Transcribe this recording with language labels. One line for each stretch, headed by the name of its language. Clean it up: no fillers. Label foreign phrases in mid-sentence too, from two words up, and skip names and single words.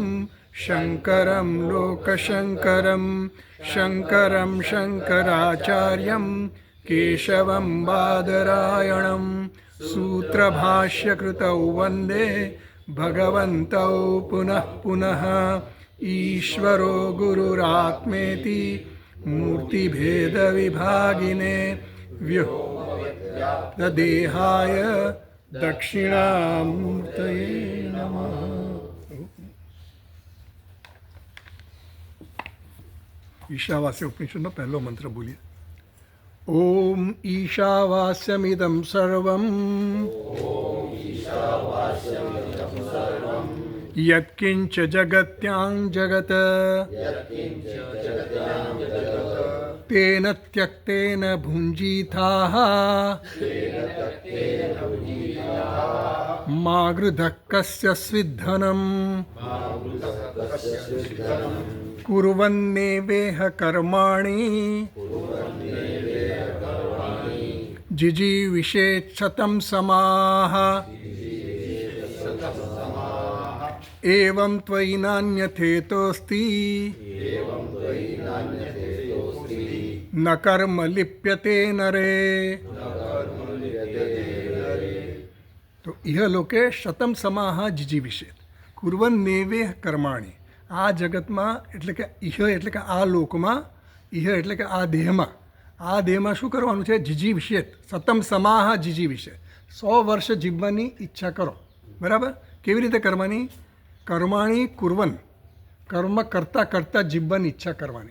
Sanskrit: शङ्करं लोकशङ्करं शङ्करं शङ्कराचार्यं केशवं बादरायणं सूत्रभाष्यकृतौ वन्दे भगवन्तौ पुनः पुनः ईश्वरो गुरुरात्मेति मूर्तिभेदविभागिने व्योमदेहाय दक्षिणामूर्तये नमः।
Gujarati: ईशावास्य उपनिषदનો પહેલો મંત્ર બોલીએ.
Sanskrit: ઓમ ઈશાવાસ્યમિદં સર્વં યત્કિંચ જગત્યાં જગત તેન ત્યક્તેન ભુંજીથાઃ મા ગૃધઃ કસ્ય સ્વિદ્ધનम् कुर्वन्नेवेह कर्माणि जिजीविषेच्छतं समाः एवं त्वयि नान्यथेतोऽस्ति न कर्म लिप्यते नरे. तो इह लोके शतम समाः जिजीविषेत् कुर्वन्नेवेह कर्माणि.
Gujarati: આ જગતમાં એટલે કે ઇહ એટલે કે આ લોકમાં, ઇહ એટલે કે આ દેહમાં શું કરવાનું છે?
Sanskrit: જીજી વિષેત સતમ સમાહ જીજી વિષે
Gujarati: 100 વર્ષ જીવવાની ઈચ્છા કરો. બરાબર? કેવી રીતે કરવાની?
Sanskrit: કર્માણી કુર્વન,
Gujarati: કર્મ કરતાં કરતાં જીવવાની ઈચ્છા કરવાની.